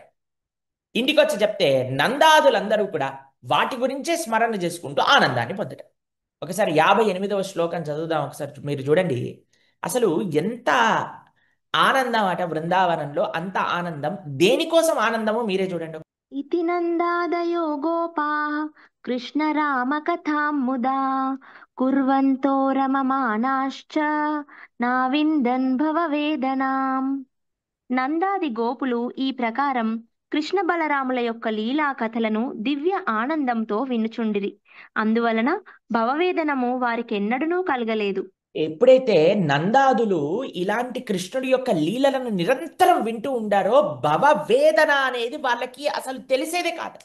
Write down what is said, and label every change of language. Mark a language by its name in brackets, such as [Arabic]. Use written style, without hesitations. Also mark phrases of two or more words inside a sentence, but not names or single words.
[Telugu] ఇంటికి వచ్చి చెప్తే నందాదులందరూ కూడా వాటి గురించే స్మరణ చేసుకుంటూ ఆనందాన్ని పొందటం. ఒకసారి 58వ శ్లోకం చదువుదాం ఒకసారి. మీరు చూడండి, అసలు ఎంత ఆనందం అట బృందావనంలో. అంత ఆనందం దేనికోసం ఆనందమో మీరే చూడండి. [Sanskrit] इति नन्दादयो गोपाः कृष्णरामकथां मुदा कुर्वन्तो रममाणाश्च नाविन्दन् भववेदनाम्. [Telugu] నందాది గోపులు ఈ ప్రకారం కృష్ణ బలరాముల యొక్క లీలా కథలను దివ్య ఆనందంతో వినుచుండిరి. అందువలన భవవేదనము వారికెన్నడూనూ కలగలేదు. ఎప్పుడైతే నందాదులు ఇలాంటి కృష్ణుడి యొక్క లీలలను నిరంతరం వింటూ ఉండారో భవవేదన అనేది వాళ్ళకి అసలు తెలిసేదే కాదు.